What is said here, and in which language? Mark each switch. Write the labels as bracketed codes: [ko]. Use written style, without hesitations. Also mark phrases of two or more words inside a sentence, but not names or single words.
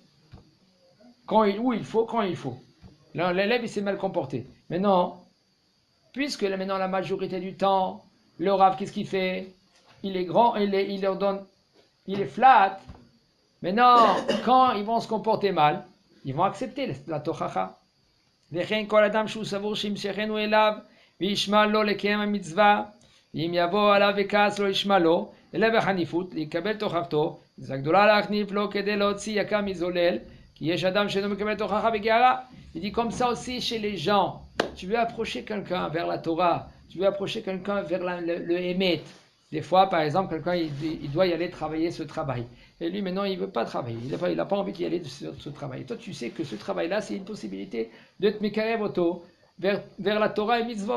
[fr] Où il faut, quand il faut. L'élève, il s'est mal comporté. Mais non, puisque maintenant la majorité du temps, le Rav, qu'est-ce qu'il fait? Il est grand, il leur donne, il est flat. Mais non, quand ils vont se comporter mal, ils vont accepter la tochacha. [he] וכן כל אדם שהוא סבור שימשכנו אליו וישמע לו לקיים המצווה ואם יבוא עליו וכעס לא ישמע לו אלא בחניפות לקבל תוכחתו זה גדולה להחניף לו כדי להוציא יקר מזולל כי יש אדם שאינו מקבל תוכחה בגערה. [fr] Il dit comme ça aussi chez les gens. Tu veux approcher quelqu'un vers la Torah, tu veux approcher quelqu'un vers le Emet. Des fois, par exemple, quelqu'un il doit y aller travailler ce travail. Et lui, maintenant, il ne veut pas travailler. Il n'a pas envie d'y aller sur ce travail. Et toi, tu sais que ce travail-là, c'est une possibilité de te [he] מקרב אותו [fr] vers la Torah et mitzvot.